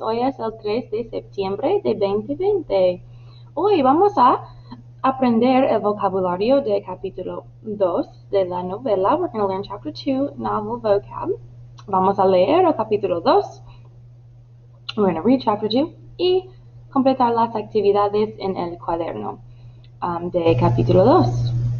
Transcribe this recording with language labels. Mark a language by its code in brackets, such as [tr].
[es] Hoy es el 3 de septiembre de 2020. Hoy vamos a aprender el vocabulario de capítulo 2 de la novela. [en] We're going to learn chapter 2, novel vocab. [es] Vamos a leer el capítulo 2. [en] We're going to read chapter 2 [es] y completar las actividades en el cuaderno de capítulo 2.